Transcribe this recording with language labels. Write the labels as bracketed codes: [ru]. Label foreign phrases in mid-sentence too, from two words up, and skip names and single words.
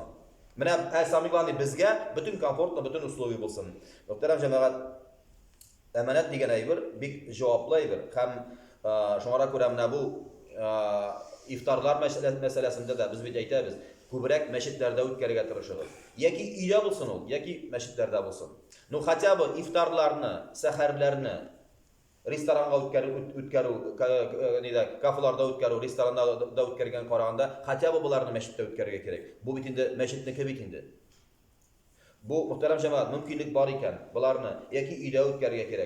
[tt] Менә [ru] самый главный [tt] безгә бөтен комфортно, бөтен условия булсын. Мөхтәрәм җәмәгать, әманәт дигән әйбер бик җаваплы әйбер. Һәм шуңа күрә менә бу ифтарлар мәсьәләсендә дә без бит әйтәбез, күбрәк мәчетләрдә үткәрергә тырышыгыз. Яки өйдә булсын ул, яки мәчетләрдә булсын. [ru] Ну хотя бы [tt] ифтарларны, сәхәрләрне ресторанга үткәрү, кафеларда үткәрү, рестораннарда үткәргән караганда, [ru] хотя бы [tt] буларны мәчеттә үткәрергә кирәк. Бу бит инде мәчетнеке бит инде. Бу мөхтәрәм җәмәгать, мөмкинлек бар икән, буларны яки өйдә үткәрергә кирәк.